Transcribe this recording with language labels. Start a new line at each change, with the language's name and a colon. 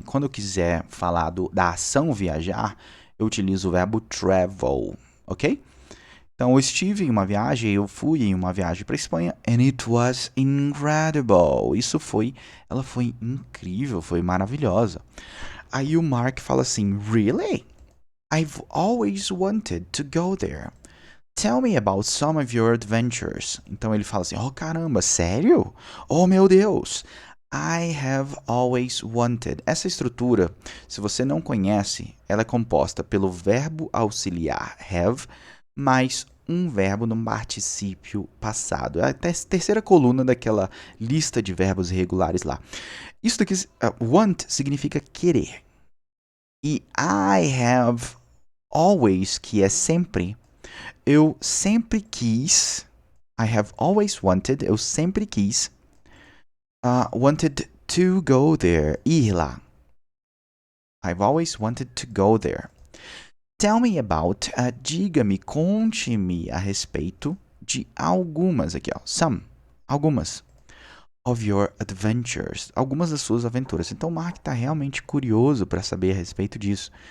Portuguese: Quando eu quiser falar da ação viajar, eu utilizo o verbo travel, ok? Então eu estive em uma viagem, eu fui em uma viagem para a Espanha, and it was incredible. Ela foi incrível, foi maravilhosa. Aí o Mark fala assim, really?
English: I've always wanted to go there. Tell me about some of your adventures.
Portuguese: Então ele fala assim: oh caramba, sério? Oh meu Deus! I have always wanted. Essa estrutura, se você não conhece, ela é composta pelo verbo auxiliar have mais um verbo no particípio passado. É a terceira coluna daquela lista de verbos irregulares lá. Isso daqui, want significa querer. E I have always, que é sempre, eu sempre quis, I have always wanted, eu sempre quis, wanted to go there, ir lá.
English: I've always wanted to go there.
Portuguese: Tell me about, diga-me, conte-me a respeito de algumas, aqui ó, some, algumas, of your adventures, algumas das suas aventuras. Então o Mark está realmente curioso para saber a respeito disso.